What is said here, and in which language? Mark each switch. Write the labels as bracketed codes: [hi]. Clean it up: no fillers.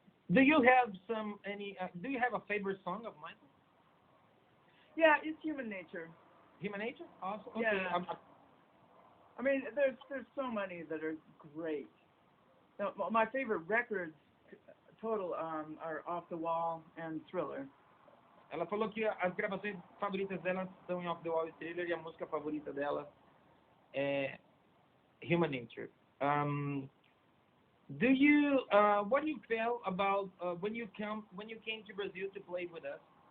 [en] Do you have do you have a favorite song of Michael? Yeah, it's Human Nature. Human Nature? Awesome. Okay. Yeah. I mean, there's so many that are great. Now, my favorite records total are Off the Wall and Thriller. [pt] Ela falou que as gravações favoritas dela estão em Off the Wall e Thriller e a música favorita dela é Human Nature. [en] Do you what do you feel about when you came to Brazil to play with us?